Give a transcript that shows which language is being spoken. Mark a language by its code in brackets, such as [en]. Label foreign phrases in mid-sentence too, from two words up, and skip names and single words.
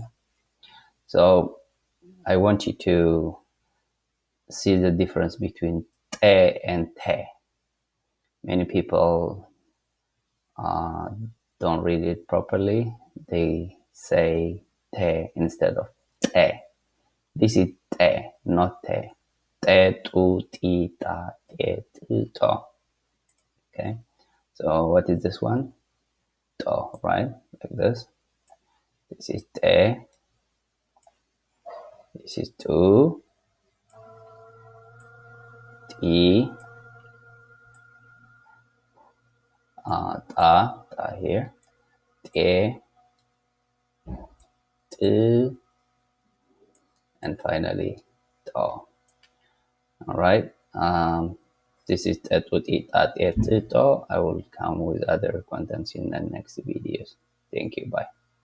[en] So I want you to see the difference between te and te. Many people don't read it properly. They say te instead of te. This is te, not te. Te, tu, ti, ta, te, tu, to. Okay. So what is this one? To, right? Like this. This is te. This is tu. Ti. Ta here. Te. Tu. And finally, to. All right. This is that would eat at it. I will come with other contents in the next videos. Thank you. Bye.